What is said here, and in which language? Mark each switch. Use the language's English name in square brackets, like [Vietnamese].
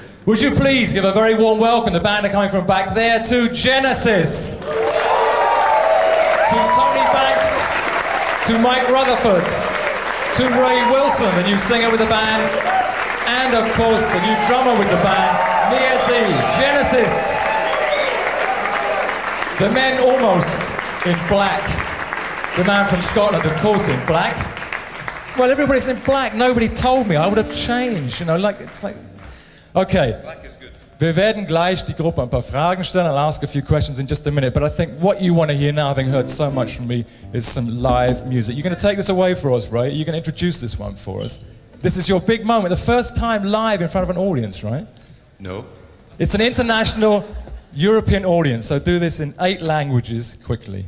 [English] Would you please give a very warm welcome, the band are coming from back there, to Genesis, to Tony Banks, to Mike Rutherford, to Ray Wilson, the new singer with the band, and of course the new drummer with the band, Nir Zidkyahu, Genesis. The men almost in black. The man from Scotland, of course, in black. Well, everybody's in black. Nobody told me. I would have changed, you know, like, it's like... Okay. [German] Wir werden gleich die Gruppe ein paar Fragen stellen. [English] I'll ask a few questions in just a minute. But I think what you want to hear now, having heard so much from me, is some live music. You're going to take this away for us, right? You're going to introduce this one for us. This is your big moment, the first time live in front of an audience, right? No. It's an international European audience, so do this in 8 languages quickly.